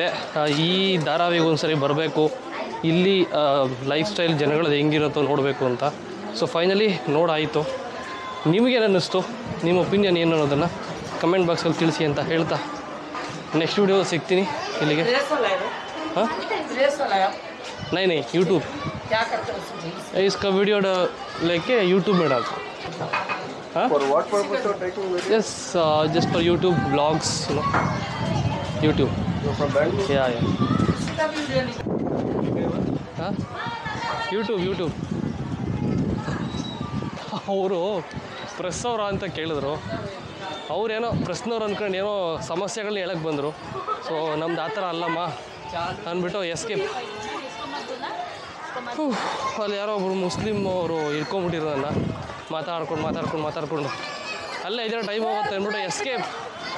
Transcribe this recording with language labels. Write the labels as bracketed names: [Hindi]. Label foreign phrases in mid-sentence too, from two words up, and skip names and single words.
[Kannada] ಈ ಧಾರಾವಿಗೆ ಒಂದ್ಸರಿ ಬರಬೇಕು, ಇಲ್ಲಿ [English] life style [Kannada] ಜನಗಳದ್ದು ಹೆಂಗಿರುತ್ತೋ ನೋಡಬೇಕು ಅಂತ. [English] so finally [Kannada] ನೋಡಾಯಿತು. ನಿಮಗೇನು ಅನ್ನಿಸ್ತು, ನಿಮ್ಮ ಒಪಿನಿಯನ್ ಏನು ಅನ್ನೋದನ್ನು ಕಮೆಂಟ್ ಬಾಕ್ಸಲ್ಲಿ ತಿಳಿಸಿ ಅಂತ ಹೇಳ್ತಾ [English] next video [Kannada] ಸಿಗ್ತೀನಿ. [Hindi] ಇಲ್ಲಿಗೆ हाँ नहीं यूट्यूब क्या करते हो उसमें? इसका वीडियो लेके यूट्यूब में डालता हूँ. हाँ [English] For what purpose you are taking video? yes just for YouTube blogs YouTube. You're from Bangalore? या [Hindi] इसका भी वीडियो नहीं [Kannada] हाँ ಯೂಟ್ಯೂಬ್ ಅವರು ಪ್ರೆಸ್ ಅವರ ಅಂತ ಕೇಳಿದ್ರು. ಅವ್ರೇನೋ ಪ್ರೆಸ್ನವ್ರು ಅಂದ್ಕೊಂಡು ಏನೋ ಸಮಸ್ಯೆಗಳನ್ನ ಹೇಳಕ್ಕೆ ಬಂದರು. ಸೊ ನಮ್ದು ಆ ಥರ ಅಲ್ಲಮ್ಮ ಅಂದ್ಬಿಟ್ಟು ಎಸ್ಕೇಪ್. ಅಲ್ಲಿ ಯಾರೋ ಒಬ್ಬರು ಮುಸ್ಲಿಮ್ ಅವರು ಇಟ್ಕೊಂಬಿಟ್ಟಿರೋ ನನ್ನ ಮಾತಾಡ್ಕೊಂಡು ಅಲ್ಲೇ ಇದರ ಟೈಮ್ ಹೋಗುತ್ತೆ ಅಂದ್ಬಿಟ್ಟು ಎಸ್ಕೇಪ್